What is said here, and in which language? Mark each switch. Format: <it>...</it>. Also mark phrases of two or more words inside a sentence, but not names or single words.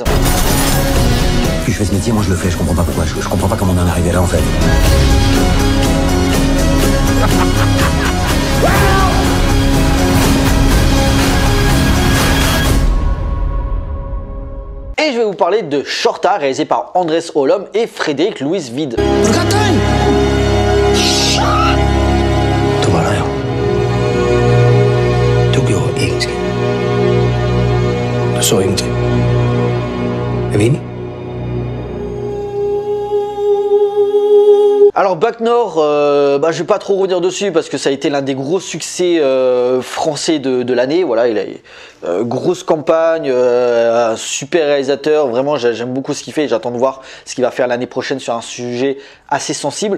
<fr>Puis je fais ce métier, moi je le fais, je comprends pas pourquoi, je comprends pas comment on en est arrivé là en fait. Et je vais vous parler de Shorta, réalisé par Andrés Olom et Frédéric Louis Vide.</fr> <da>Du var der jo. Du gjorde ikke en skid. Du så ingenting. Er vi enige?</da> <fr>Alors Bac Nord, je vais pas trop revenir dessus parce que ça a été l'un des gros succès français de l'année. Voilà, il a grosse campagne, super réalisateur. Vraiment, j'aime beaucoup ce qu'il fait. J'attends de voir ce qu'il va faire l'année prochaine sur un sujet assez sensible.</fr>